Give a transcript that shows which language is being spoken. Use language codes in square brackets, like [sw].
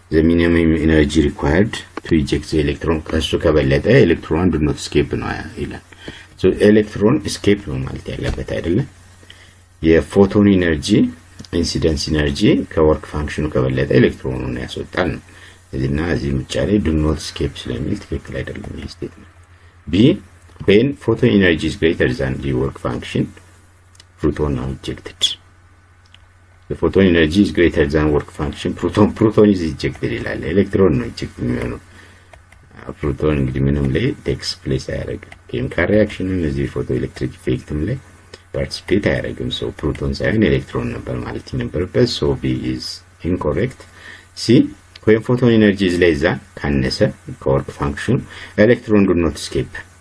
[en] minimum energy required to eject the electron [am] ከሱ ከበለጠ ኤሌክትሮን [en] do not escape [am] ነው ይላል። so ኤሌክትሮን escape ነው ማለት ያለበት አይደለም። የፎቶን ኢነርጂ ኢንሲደንስ ኢነርጂ ከወርክ ፋንክሽኑ ከበለጠ ኤሌክትሮኑን ያስወጣል ነው። እዚህና እዚህ ምጫ ላይ do not escape ስለሚል ትክክል አይደለም ይሄ ስቴትመንት። [en] b when photon energy is greater than the work function proton are ejected. the photon energy is greater than work function proton is ejected [am] ይላል። ኤሌክትሮን ነው eject የሚሆነው። ፕሮቶን እንግዲህ ምንም ላይ [en] takes place [am] አያደርግም። ኬሚካል ሪአክሽንም እዚህ ፎቶ ኤሌክትሪክ ኢፌክትም ላይ participate አያደርግም። so ፕሮቶን ሳይሆን ኤሌክትሮን ነበር ማለት ይነበርበት። [en] so b is incorrect. c when photon energy is less than [am] ካነሰ ከወርክ ፋንክሽን ኤሌክትሮን [en] do not escape.